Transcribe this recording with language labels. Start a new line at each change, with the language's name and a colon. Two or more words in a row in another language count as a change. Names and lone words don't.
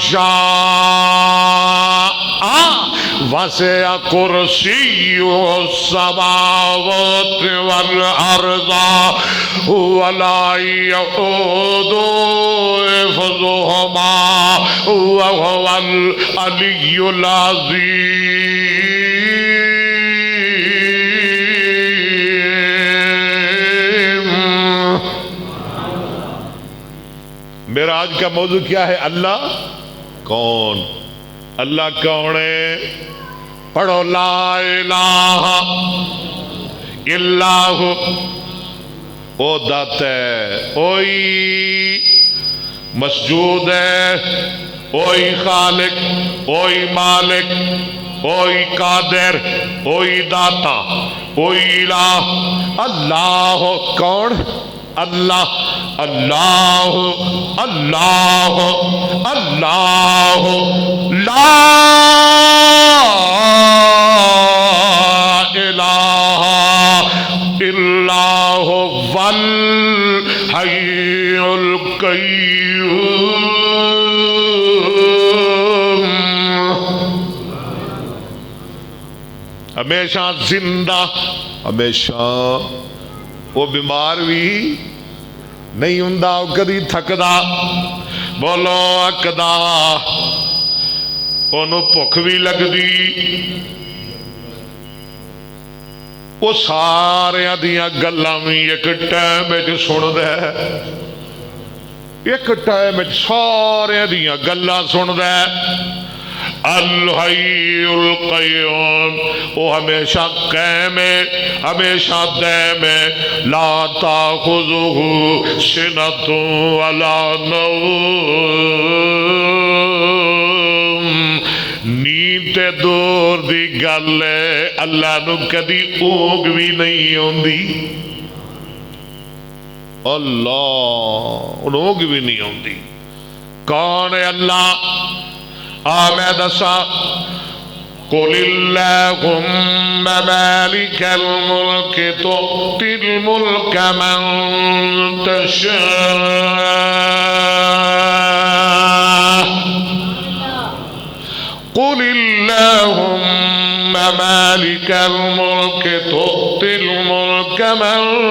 Arabic: شاء وسع كرسيه السماوات والأرض ولا يؤوده حفظهما وهو العلي العظيم.
Urdu: میرا آج کا موضوع کیا ہے؟ اللہ کون؟ اللہ کون ہے؟
Arabic: پڑھو لا الہ الا ہو.
Punjabi: او داتا ہے، اوہی مسجود ہے، اوہی خالق، اوہی مالک، اوہی قادر، اوہی داتا، اوہی الہ.
Arabic: اللہ کون؟ اللہ اللہ اللہ اللہ لا الہ الا هو الحی القیوم.
Punjabi: ہمیشہ زندہ، ہمیشہ وہ بیمار بھی نہیں ہوندا، وہ کدی تھکدا، بولو اکدا، انہوں بھوک بھی لگدی. وہ سارے دیاں گلاں بھی ایک ٹائم وچ سندا ہے، ایک ٹائم وچ سارے دیاں گلاں سندا ہے.
Arabic: الحی القیوم،
Urdu: وہ ہمیشہ قائم ہے، ہمیشہ دائم ہے.
Arabic: لا تأخذہ سنۃ ولا نوم،
Punjabi: نیند تے دور دی گل ہے، اللہ نو کدی اونگ بھی نہیں ہوندی. اللہ اونگ بھی نہیں ہوندی. کون ہے اللہ؟ میں دسا
Arabic: قل اللہم مالک الملک تؤتی الملک من تشاء. قل اللہم مالک الملک تؤتی الملک من